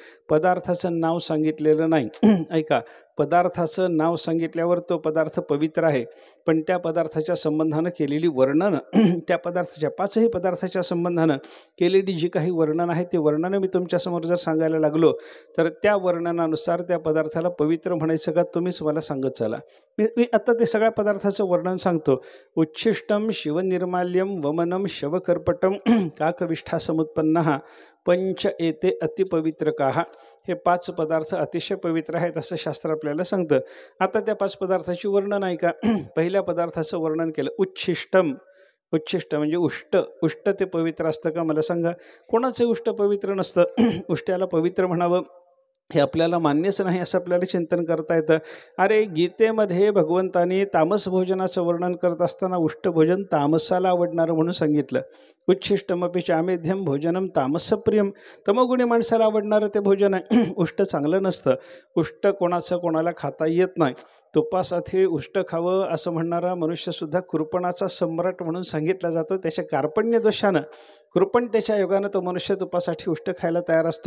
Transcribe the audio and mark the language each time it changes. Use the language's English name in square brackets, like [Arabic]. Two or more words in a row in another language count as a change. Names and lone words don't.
[Marathi] पदार्थाचं नाव सांगितलेलं नाही. ऐका, पदार्थाचं नाव सांगितल्यावर तो पदार्थ पवित्र आहे, पण त्या पदार्थाच्या संबंधानं केलेली वर्णनं, त्या पदार्थाच्या 5ही पदार्थाच्या संबंधानं केलेली जी काही वर्णनं आहे ते वर्णनं मी तुमच्यासमोर जर सांगायला लागलो तर त्या वर्णनानुसार त्या पदार्थाला पवित्र म्हणायचं का तुम्हीच मला सांगत चला. मी आता ते सगळ्या पदार्थाचं वर्णन सांगतो. [Sanskrit] उच्छिष्टम शिवनिर्माल्यम वमनम शवकर्पटम काकविष्ठा समुत्पन्नः पंच एते अतिपवित्र काहा. [Marathi] हे 5 पदार्थ अतिशय पवित्र आहेत असं शास्त्र आपल्याला सांगतं. आता त्या 5 पदार्थाची वर्णन आहे का? पहिल्या पदार्थाचं वर्णन केलं उच्छिष्टम. उच्छिष्ट म्हणजे उष्ट. उष्ट ते पवित्र असतं का मला सांगा? कोणाचं उष्ट पवित्र नसतं. उष्ट्याला पवित्र म्हणावं हे आपल्याला मान्यच नाही असं आपल्याला चिंतन करता येतं. अरे गीतेमध्ये भगवंतानी तामस भोजनाचं वर्णन करत असताना उष्ट भोजन तामसाला आवडणारं म्हणून सांगितलं. [Sanskrit] उच्छिष्टमपि चामेध्यम भोजनम तामसप्रियम. [Marathi] तमोगुणी माणसाला आवडणारं ते भोजन आहे. उष्ट चांगलं नसतं. उष्ट कोणाचं कोणाला खाता येत नाही. तुपासाठी उष्ट खावं असं म्हणणारा मनुष्यसुद्धा कृपणाचा सम्राट म्हणून सांगितला जातो. त्याच्या कार्पण्य दोषानं, कृपणतेच्या योगानं तो मनुष्य तुपासाठी उष्ट खायला तयार असतो.